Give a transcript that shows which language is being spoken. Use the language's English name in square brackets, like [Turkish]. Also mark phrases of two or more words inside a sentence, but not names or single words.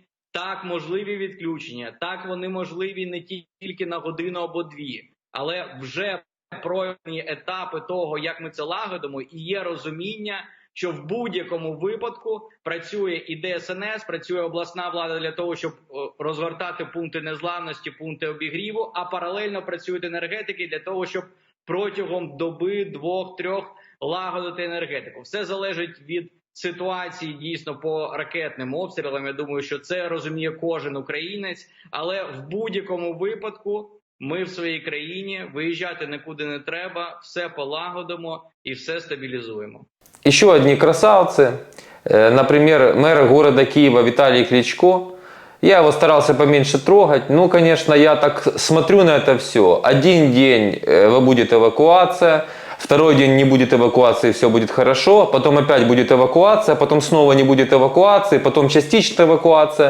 [Ukrainian] Так, можливі відключення, так, вони можливі не тільки на годину або дві, але вже пройдені етапи того, як ми це лагодимо, і є розуміння, що в будь-якому випадку працює і ДСНС, працює обласна влада для того, щоб розгортати пункти незламності, пункти обігріву, а паралельно працюють енергетики для того, щоб протягом доби, 2-3 лагодити енергетику. Все залежить від ситуації дійсно по ракетним обстрілам. Я думаю, що це розуміє кожен українець, але в будь-якому випадку ми в своїй країні, виїжджати нікуди не треба, все полагодимо і все стабілізуємо. [Russian] Еще одни красавцы, например, мэр города Киева Виталий Кличко. Я его старался поменьше трогать, ну, конечно, я так смотрю на это все. Один день будет эвакуация, второй день не будет эвакуации, все будет хорошо, потом опять будет эвакуация, потом снова не будет эвакуации, потом частичная эвакуация.